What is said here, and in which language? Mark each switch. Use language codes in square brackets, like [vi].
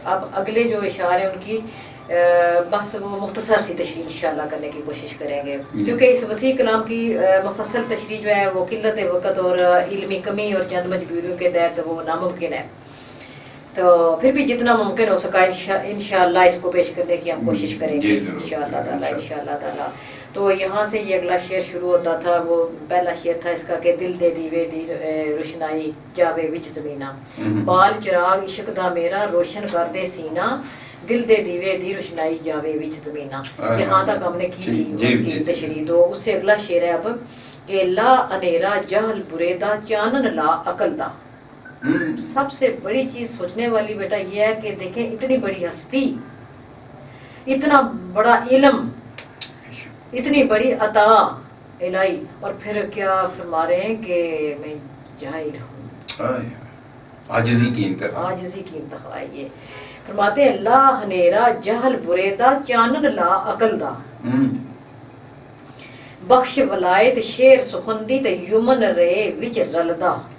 [ur] اب اگلے جو اشعار ہیں ان کی بس وہ مختصر سی تشریح انشاءاللہ کرنے کی کوشش کریں گے، کیونکہ اس وسیع کلام کی مفصل تشریح جو ہے وہ قلت وقت اور علمی کمی اور چند مجبوریوں کے تحت وہ ناممکن ہے. تو پھر بھی جتنا ممکن ہو سکا انشاءاللہ اس کو پیش کرنے کی ہم کوشش کریں گے انشاءاللہ تعالی. تو یہاں سے یہ اگلا شعر شروع ہوتا تھا. وہ پہلا شعر تھا اس کا کہ [pa] دل دے دیوے دی روشنائی جاوے وچ زمینہ، بال چراغ عشق دا میرا روشن کر دے سینہ، دل دے دیوے دی روشنائی جاوے وچ زمینہ. [ur] یہاں تک ہم نے کی تھی اس کی تشریح. تو اس سے اگلا شعر ہے اب کہ [pa] لا انیرا جہل برے دا چانن لا عقل دا. [ur] سب سے بڑی چیز سوچنے والی بیٹا یہ ہے کہ دیکھیں اتنی بڑی ہستی، اتنا بڑا علم، اتنی بڑی عطا الہی، اور پھر کیا فرما رہے ہیں کہ میں جاہل ہوں، عاجزی کی انتہا. عاجزی کی انتہا. یہ فرماتے ہیں [pa] لا ہنیرا جہل برے دا چانن لا عقل دا، بخش ولایت شیر سخندی تے یمن رے وچ رلدا.